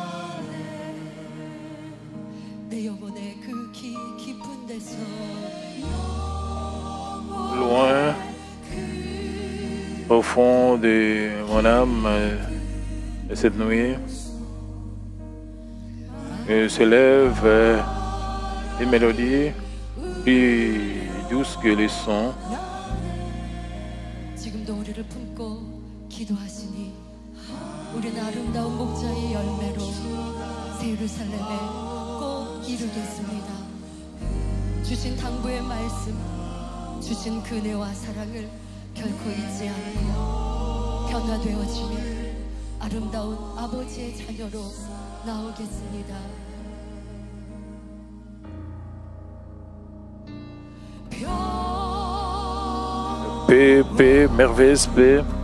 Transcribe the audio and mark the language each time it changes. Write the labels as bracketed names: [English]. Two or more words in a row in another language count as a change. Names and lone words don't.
[French] Loin, au fond de mon âme, cette nuit, s'élèvent des mélodies plus douces que les sons. [Korean] 우리는 아름다운 목자의 열매로 새 예루살렘에 꼭 이루겠습니다. 주신 당부의 말씀, 주신 그네와 사랑을 결코 잊지 않고 변화되어지며 아름다운 아버지의 자녀로 나오겠습니다. [French] Paix, paix, merveilleuse paix.